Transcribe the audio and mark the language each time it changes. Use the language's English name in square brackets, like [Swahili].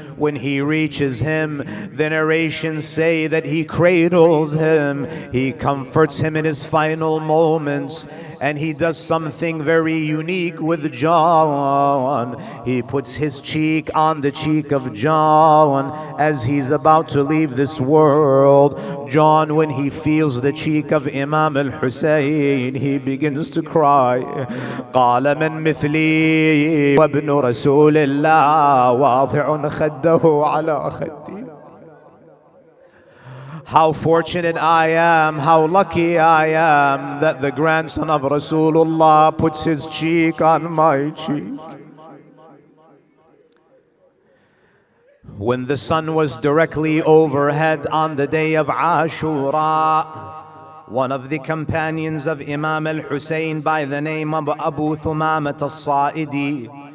[English] When he reaches him, the narrations say that he cradles him, he comforts him in his final moments, and he does something very unique with John. He puts his cheek on the cheek of John as he's about to leave this world. John, when he feels the cheek of Imam al-Hussein, he begins to cry. [Arabic] قال من مثلي وابن رسول الله واضع خده على خدي. [English] How fortunate I am, how lucky I am that the grandson of Rasulullah puts his cheek on my cheek. When the sun was directly overhead on the day of Ashura, one of the companions of Imam al-Hussein by the name of Abu Thumamat al-Sa'idi,